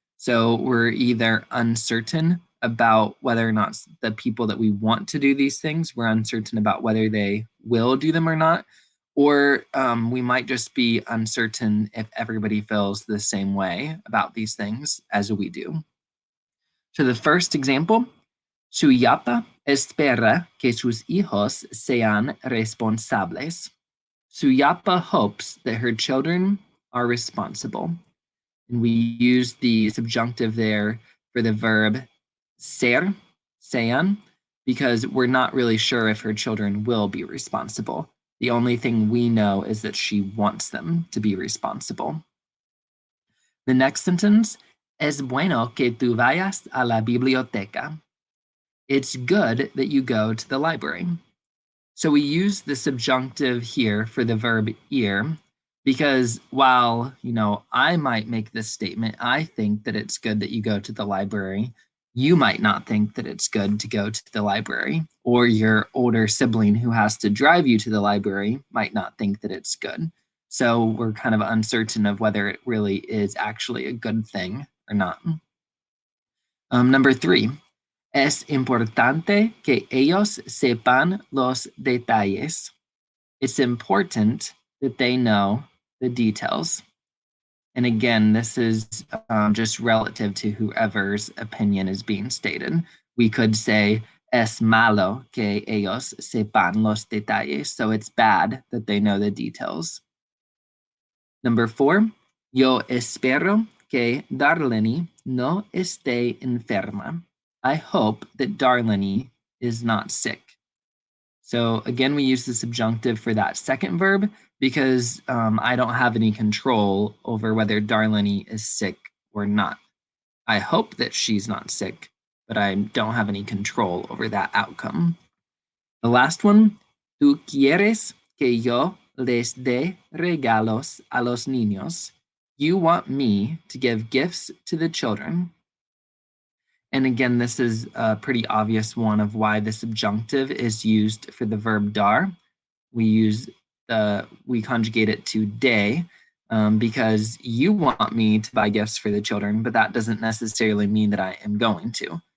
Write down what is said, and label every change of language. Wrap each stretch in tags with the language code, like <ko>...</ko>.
<en>So we're either uncertain about whether or not the people that we want to do these things, we're uncertain about whether they will do them or not, or we might just be uncertain if everybody feels the same way about these things as we do. So the first example,</en> <es>su yapa espera que sus hijos sean responsables.</es> <en>Su yapa hopes that her children are responsible. And we use the subjunctive there for the verb ser, sean, because we're not really sure if her children will be responsible. The only thing we know is that she wants them to be responsible. The next sentence,</en> <es>es bueno que tú vayas a la biblioteca.</es> <en>It's good that you go to the library. So we use the subjunctive here for the verb ir, because while, I might make this statement, I think that it's good that you go to the library, you might not think that it's good to go to the library, or your older sibling who has to drive you to the library might not think that it's good. So we're kind of uncertain of whether it really is actually a good thing or not. Number 3,</en> <es>es importante que ellos sepan los detalles.</es> <en>It's important that they know the details. And again, this is just relative to whoever's opinion is being stated. We could say,</en> <es>es malo que ellos sepan los detalles.</es> <en>So it's bad that they know the details. Number 4,</en> <es>yo espero que Darlene no esté enferma.</es> <en>I hope that Darlene is not sick. So again, we use the subjunctive for that second verb because I don't have any control over whether Darlene is sick or not. I hope that she's not sick, but I don't have any control over that outcome. The last one,</en> <es>tú quieres que yo les dé regalos a los niños.</es> <en>You want me to give gifts to the children. And again, this is a pretty obvious one of why the subjunctive is used for the verb dar. We conjugate it to de because you want me to buy gifts for the children, but that doesn't necessarily mean that I am going to.</en>